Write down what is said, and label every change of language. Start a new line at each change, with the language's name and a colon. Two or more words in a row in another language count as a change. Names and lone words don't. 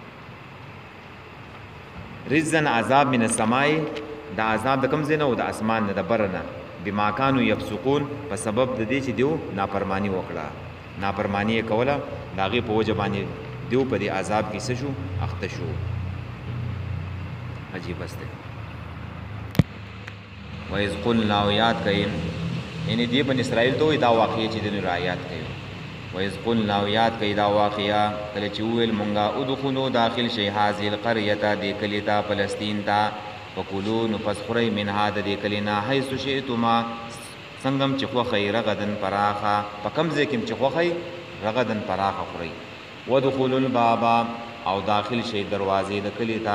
Arabic: رزن عذاب من السماء،
Pashto: دا عذاب د کوم ځای نه و؟ د اسمان نه، د بره نه.
Arabic: بما کانوا یفسقون،
Pashto: په سبب د دې چې دیو نافرمانی وکړه، نافرمانی یې کوله، د هغې په وجه باندې دیو په دې عذاب کې څه شو؟ اخته شو.
Persian: عجیب است
Pashto: دی.
Arabic: وَإِذْ قُلْنَا،
Pashto: او یاد کئ، یعنی دې بني اسرائیل ته وایي دا واقعې چې دنو را یاد کئ.
Arabic: وَإِذْ قُلْنَا،
Pashto: او یاد کئ دا واقعه کله چې وویل مونږه ادخلوا داخل شئ
Arabic: هذه القرية،
Pashto: دې کلي ته، فلسطین ته، فکلوا نو پس خورئ منها د دې کلي نه
Arabic: حیث شئتما،
Pashto: څنګه چې خوښئ، رغدن پراخه، په کوم ځای کې چې خوښئ رغدن پراخه خورئ.
Arabic: وادخلوا الباب،
Pashto: او داخل شئ دروازې د کلي ته.